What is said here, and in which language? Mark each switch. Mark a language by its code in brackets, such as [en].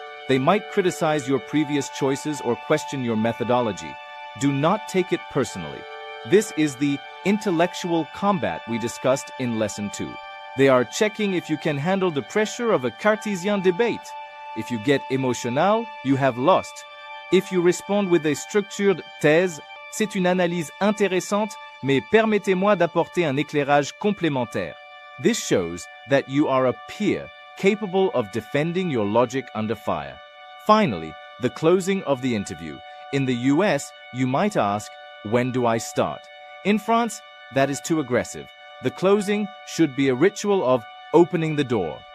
[en] They might criticize your previous choices or question your methodology. Do not take it personally. This is the intellectual combat we discussed in Lesson 2. They are checking if you can handle the pressure of a Cartesian debate. If you get émotionnel, you have lost. If you respond with a structured thèse, [fr] c'est une analyse intéressante, mais permettez-moi d'apporter un éclairage complémentaire. [en] This shows that you are a peer capable of defending your logic under fire. Finally, the closing of the interview. In the US, you might ask, when do I start? In France, that is too aggressive. The closing should be a ritual of opening the door.